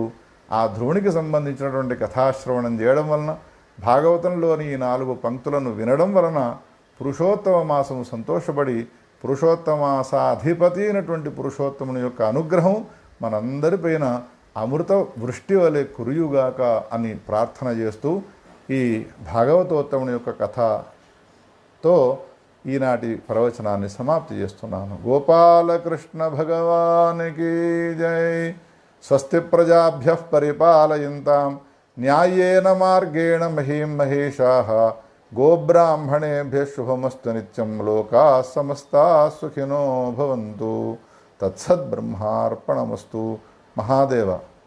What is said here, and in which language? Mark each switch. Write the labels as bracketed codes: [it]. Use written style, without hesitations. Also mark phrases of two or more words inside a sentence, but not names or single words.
[te] ఆ ధ్రువునికి సంబంధించినటువంటి కథాశ్రవణం చేయడం వలన, భాగవతంలోని ఈ 4 పంక్తులను వినడం వలన పురుషోత్తమ మాసము సంతోషపడి పురుషోత్తమాసాధిపతి అయినటువంటి పురుషోత్తముని యొక్క అనుగ్రహం మనందరిపైన అమృత వృష్టి వలె కురియుగాక అని ప్రార్థన చేస్తూ ఈ భాగవతోత్తముని యొక్క కథతో ఈనాటి ప్రవచనాన్ని సమాప్తి చేస్తున్నాను. గోపాలకృష్ణ భగవానికి జై. [sa] స్వస్తి ప్రజాభ్యః పరిపాలయంతాం న్యాయేన మార్గేణ మహీం మహేషాః. గోబ్రాహ్మణేభ్యः శుభమస్తు నిత్యం. లోకాः సమస్తాः సుఖినో భవంతు. తత్సద్బ్రహ్మార్పణమస్తు. మహాదేవ.